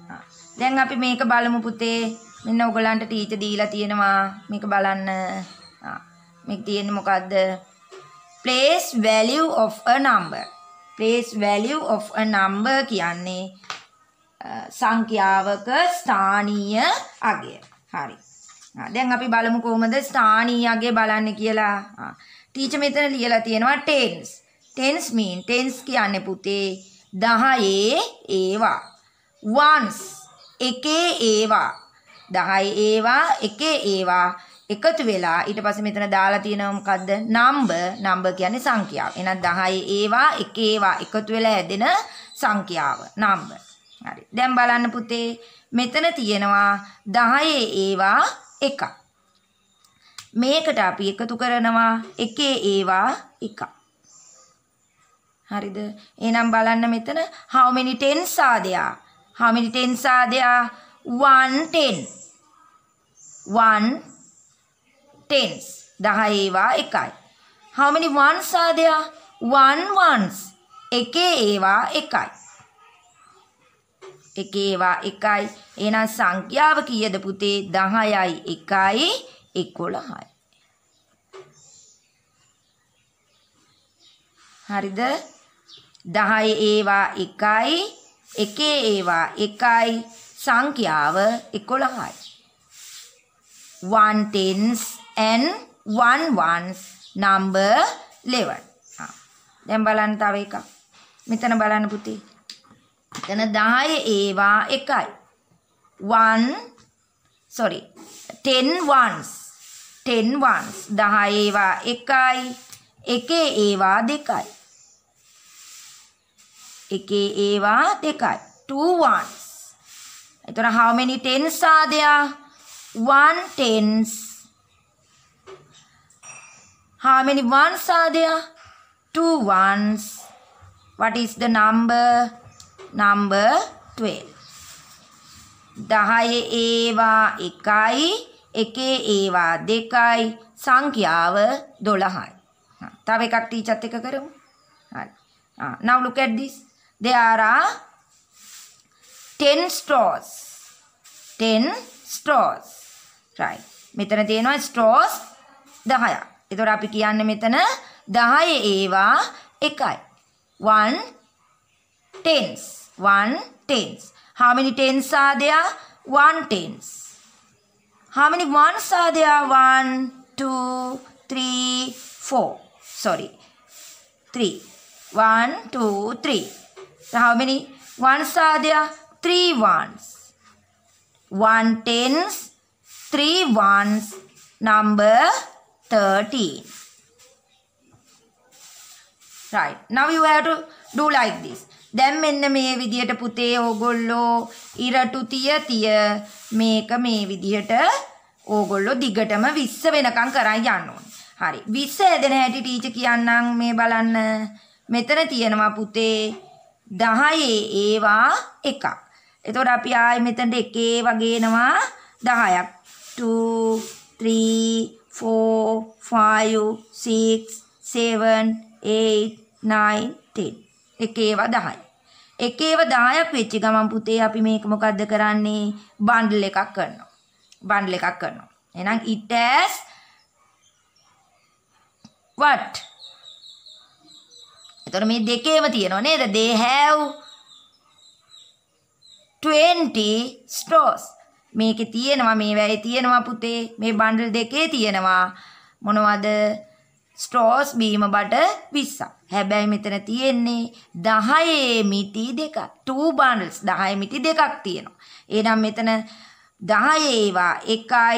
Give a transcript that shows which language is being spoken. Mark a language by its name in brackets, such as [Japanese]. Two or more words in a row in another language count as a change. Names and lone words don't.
[Sinhala] දැන් අපි මේක බලමු පුතේ. මෙන්න ඔයගලන්ට ටීචර් දීලා තියෙනවා. මේක බලන්න. මේක තියෙන්නේ මොකද්ද? [English] Place value of a number. Place value of a number [Sinhala] කියන්නේ සංඛ්‍යාවක ස්ථානීය අගය. හරි. දැන් අපි බලමු කොහොමද ස්ථානීය අගය බලන්නේ කියලා. ටීචර් මෙතන ලියලා තියෙනවා tens. [English] Tens mean tens [Sinhala] කියන්නේ පුතේ 10 ඒවා. ones එකේ ඒවා. 10 ඒවා එකේ ඒවා එකතු වෙලා ඊට පස්සේ මෙතන දාලා තියෙනවා මොකද්ද? number කියන්නේ සංඛ්‍යාව. එහෙනම් 10 ඒවා එකේ ඒවා එකතු වෙලා හැදෙන සංඛ්‍යාව number. හරි. දැන් බලන්න පුතේ මෙතන තියෙනවා 10 ඒවා එකක්. මේකට අපි එකතු කරනවා එකේ ඒවා එකක්. හරිද? එහෙනම් බලන්න මෙතන [English] how many tens are there? How many tens are there? 1 10. 1 tens. [Sinhala] 10 ඒවා එකයි. [English] How many ones are there? 1 ones. [Sinhala] එකේ ඒවා එකයි. එකේ ඒවා එකයි. එහෙනම් සංඛ්‍යාව කීයද පුතේ? 10යි 1යි 11යි. හරිද? 10 ඒවා එකයි එකේ ඒවා එකයි සංඛ්‍යාව 11යි. [English] 1 tens and 1 ones number 11. [Sinhala] දැන් බලන්න තව එකක්. මෙතන බලන්න පුතේ. මෙතන 10 ඒවා එකයි. [English] 10 ones. 10 ones [Sinhala] 10 ඒවා එකයි එකේ ඒවා දෙකයි. එකේ ඒවා දෙකයි. [English] 2 ones. එතන how many tens are there? 1 tens. How many ones are there? 2 ones. What is the number? [Sinhala] Number 12. 10 ඒවා එකයි එකේ ඒවා දෙකයි සංඛ්‍යාව 12යි. තව එකක් ටීචර්ත් එක කරමු. හරි. [English] Now look at this. There are 10 straws. 10 straws. Right. [Sinhala] මෙතන තියෙනවා straws 10ක්. ඒතර අපි කියන්නේ මෙතන 10 ඒවා එකයි. [English] 1 tens. 1 tens. How many tens are there? 1 tens. How many ones are there? 1, 2, 3, 4. Sorry. 3. 1, 2, 3. So how many ones are there? 3 ones. 1 tens, 3 ones, number 13. Right. Now you have to do like this. [Sinhala] දැන් මෙන්න මේ විදියට පුතේ ඕගොල්ලෝ ඉරටු තිය මේක මේ විදියට ඕගොල්ලෝ දිගටම 20 වෙනකම් කරන් යන්න ඕනේ. හරි. 20 හැදෙන හැටි ටීචර් කියන්නම් මේ බලන්න. මෙතන තියෙනවා පුතේ 10 ඒවා එකක්. එතකොට අපි ආයේ මෙතනට එකේ වගේනවා 10ක්. 2 3 4 5 6 7 8 9 10. එකේවා 10යි. එකේව 10ක් වෙච්ච ගමන් පුතේ අපි මේක මොකද්ද කරන්නේ? බන්ඩල් එකක් කරනවා. බන්ඩල් එකක් කරනවා. එහෙනම් [English] it has what? [Sinhala] එතකොට මේ දෙකේම තියෙනවා නේද? [English] They have 20 straws. [Sinhala] මේකේ තියෙනවා මේ වැයේ තියෙනවා පුතේ. මේ බන්ඩල් දෙකේ තියෙනවා මොනවද? straws බීම බඩ 20ක්. හැබැයි මෙතන තියෙන්නේ 10 මිටි දෙකක්. [English] 2 bundles [Sinhala] 10 මිටි දෙකක් තියෙනවා. එහෙනම් මෙතන 10 ඒවා එකයි.